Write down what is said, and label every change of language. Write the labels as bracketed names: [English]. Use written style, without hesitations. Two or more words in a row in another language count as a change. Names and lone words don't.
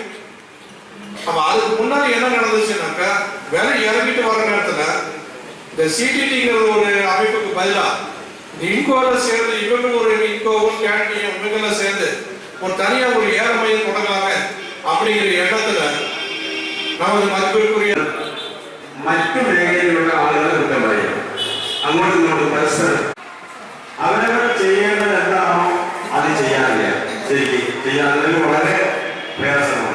[Tamil] அப்ப அதுக்கு முன்னாடி என்ன நடந்துச்சுன்னாக்க, விலை இறங்கிட்டு வர நேரத்துல இந்த சிடிடிங்கிற ஒரு அமைப்புக்கு பதிலா இன்கோல சேர்ந்து இவங்க ஒரு இன்கோவும் கேண்டியும் இவங்கள சேர்ந்து ஒரு தனியா ஒரு ஏற மையம் தொடங்கலாமே அப்படிங்கிற எண்ணத்துல நமது மதிப்பிற்குரிய [Malayalam] മറ്റു മേഖലയിലുള്ള ആളുകൾ കുറ്റം പറയും. അങ്ങോട്ടും ഇങ്ങോട്ടും പരസ്പരം അവരവർ ചെയ്യേണ്ടത് എന്താണോ അത് ചെയ്യാറില്ല. ശരിക്കും ചെയ്യാതിന് വളരെ പ്രയാസമാണ്.